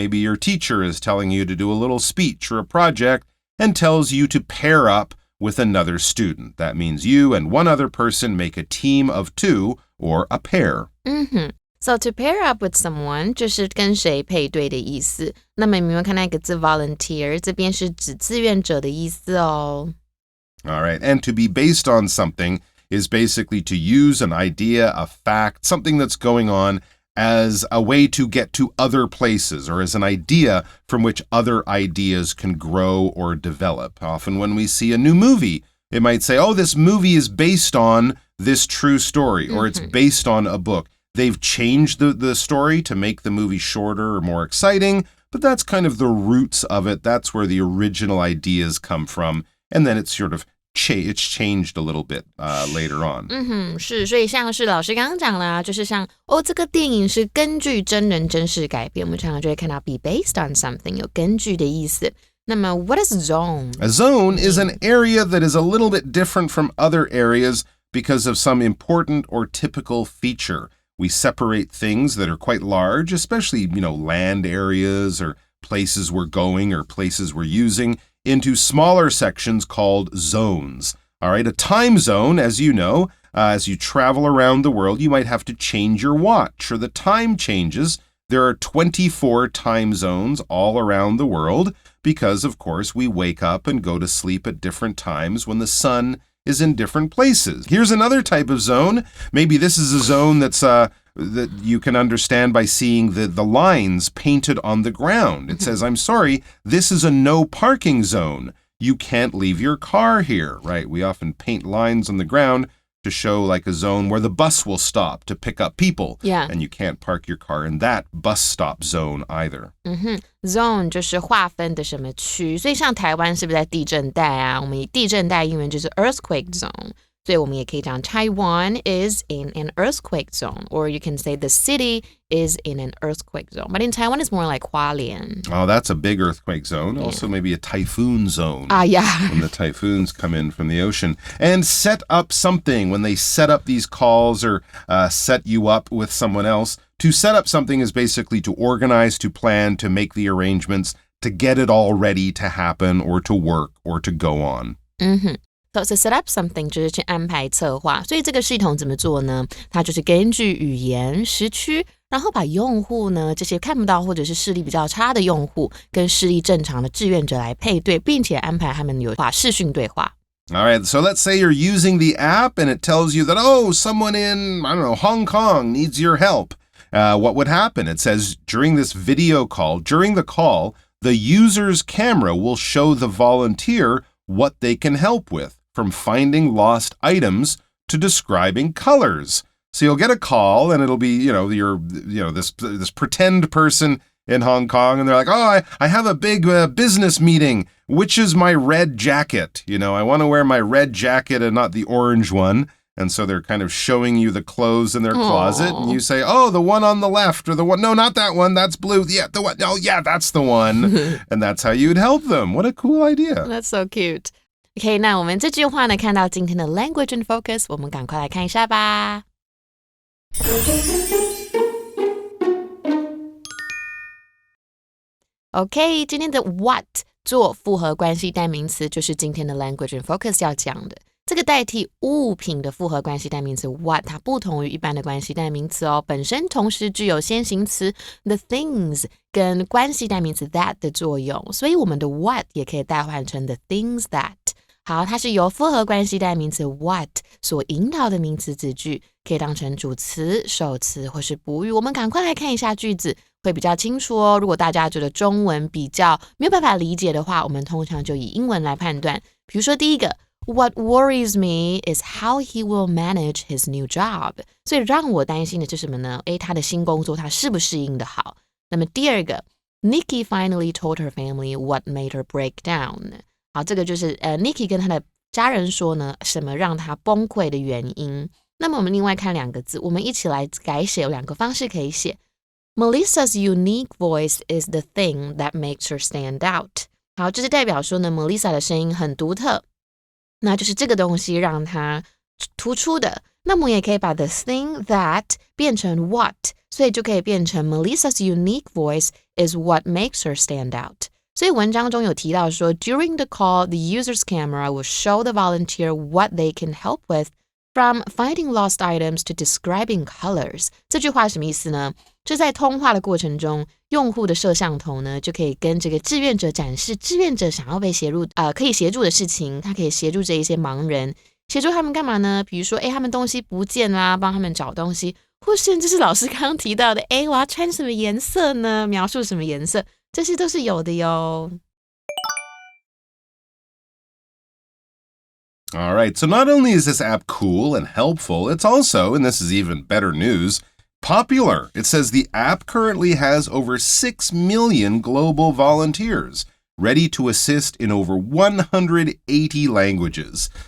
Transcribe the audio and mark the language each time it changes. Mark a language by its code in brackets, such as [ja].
[en] Maybe your teacher is telling you to do a little speech or a project and tells you to pair up with another student. That means you and one other person make a team of two or a pair. So to pair up with someone [zh] 就是跟谁配对的意思。那么你们看那个字 volunteer 这边是指志愿者的意思哦。 [en] All right, and to be based on something is basically to use an idea, a fact, something that's going on as a way to get to other places or as an idea from which other ideas can grow or develop. Often when we see a new movie, it might say, oh, this movie is based on this true story, or it's based on a book. They've changed the story to make the movie shorter or more exciting, but that's kind of the roots of it. That's where the original ideas come from. And then it's sort of it's changed a little bit later on. [zh] 是，所以像是老师刚刚讲啦，就是像这个电影是根据真人真事改编，我们常常就会看到 [en] be based on something [zh] 有根据的意思。那么 [en] what is zone? A zone is an area that is a little bit different from other areas because of some important or typical feature. We separate things that are quite large, especially, land areas or places we're going or places we're using, into smaller sections called zones. All right, a time zone, as you know, as you travel around the world, you might have to change your watch or the time changes. There are 24 time zones all around the world because, of course, we wake up and go to sleep at different times when the sun is in different places. Here's another type of zone. Maybe this is a zone that's that you can understand by seeing the lines painted on the ground. It says, I'm sorry, this is a no parking zone. You can't leave your car here, right? We often paint lines on the ground to show like a zone where the bus will stop to pick up people. Yeah. And you can't park your car in that bus stop zone either. [zh] Zone 就是划分的什么区，所以像台湾是不是在地震带啊？我们地震带英文就是 earthquake zone。所以我们也可以讲 [en] Taiwan is in an earthquake zone, or you can say the city is in an earthquake zone. But in Taiwan, it's more like 花莲. Oh, that's a big earthquake zone. Yeah. Also maybe a typhoon zone. Yeah. When the typhoons come in from the ocean. And set up something. When they set up these calls or set you up with someone else, to set up something is basically to organize, to plan, to make the arrangements, to get it all ready to happen or to work or to go on. So to set up something [zh] 就是去安排策划，所以这个系统怎么做呢？它就是根据语言、时区，然后把用户呢这些看不到或者是视力比较差的用户跟视力正常的志愿者来配对，并且安排他们有视讯对话。 [en] All right, so let's say you're using the app and it tells you that, someone in, Hong Kong needs your help. What would happen? It says during this video call, during the call, the user's camera will show the volunteer what they can help with, from finding lost items to describing colors. So you'll get a call and it'll be, this pretend person in Hong Kong and they're like, I have a big business meeting. Which is my red jacket? I want to wear my red jacket and not the orange one. And so they're kind of showing you the clothes in their closet. And you say, the one on the left or the one. No, not that one. That's blue. Yeah, the one. Oh, yeah, that's the one. And that's how you'd help them. What a cool idea. That's so cute. [zh] OK, 那我们这句话呢，看到今天的 Language in Focus， 我们赶快来看一下吧。 OK, 今天的 what 做复合关系代名词，就是今天的 Language in Focus 要讲的。这个代替物品的复合关系代名词 what 它不同于一般的关系代名词哦，本身同时具有先行词 the things 跟关系代名词 that 的作用，所以我们的 what 也可以代换成 the things that。好，它是由复合关系代名词 what 所引导的名词子句，可以当成主词、受词或是补语。我们赶快来看一下句子，会比较清楚哦。如果大家觉得中文比较没有办法理解的话，我们通常就以英文来判断。比如说第一个 [en] What worries me is how he will manage his new job. [zh] 所以让我担心的是什么呢？他的新工作他适不适应的好。那么第二个 [en] Nikki finally told her family what made her break down. [zh] 好，这个就是Nikki 跟他的家人说呢，什么让他崩溃的原因。那么我们另外看两个字，我们一起来改写，有两个方式可以写。 [en] Melissa's unique voice is the thing that makes her stand out. [zh] 好，这是代表说呢 Melissa 的声音很独特，那就是这个东西让她突出的。那么也可以把 [en] the thing that [zh] 变成 [en] what， [zh] 所以就可以变成 [en] Melissa's unique voice is what makes her stand out。 [zh] 所以文章中有提到说 [en] During the call, the user's camera will show the volunteer what they can help with, from finding lost items to describing colors. [zh] 这句话什么意思呢？就在通话的过程中，用户的摄像头呢，就可以跟这个志愿者展示志愿者想要被可以协助的事情，他可以协助这一些盲人，协助他们干嘛呢？比如说他们东西不见啦，帮他们找东西，或甚至是老师刚刚提到的我要穿什么颜色呢？描述什么颜色，这些都是有的哟。 [en] All right, so not only is this app cool and helpful, it's also, and this is even better news, Popular. It says the app currently has over 6 million global volunteers, ready to assist in over 180 languages.